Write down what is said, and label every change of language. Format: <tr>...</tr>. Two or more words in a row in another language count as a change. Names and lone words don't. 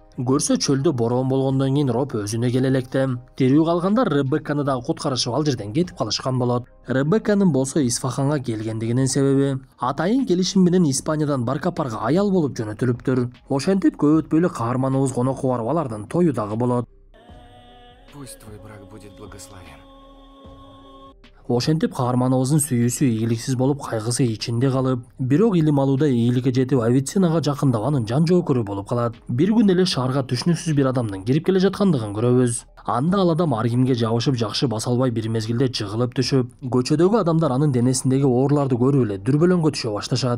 <ky>Көрсө чөлдө бороон болгондон кийин Роб өзүнө келе электе. Тирүү калгандар Ребекканы дагы куткарышып, ал жерден кетип калышкан болот. Ребекканын болсо Исфаханга келгендигинин себеби атайын келишим менен Испаниядан Баркапарга аял болуп жөнөтүлүптүр. Ошентип көп өтпөй эле каарманыбыз конокко барып, алардын тою дагы болот.</ky> <ru>Пусть твой брак будет благословен.</ru> <ky>Ошентип каарманыбыздын сүйүүсү ийгиликсиз болуп, кайгысы ичинде калып, бирок илим алууда ийгиликке жетип, Авиценнага жакындап, анын жан жоокөрү болуп калат. Бир күн эле шаарга түшүнүксүз бир адамдын кирип келе жаткандыгын көрөбүз. Анда ал адам ар кимге жабышып, жакшы баса албай бир мезгилде жыгылып түшүп, көчөдөгү адамдар анын денесиндеги ооруларды көрүп эле дүрбөлөңгө түшө башташат.</ky>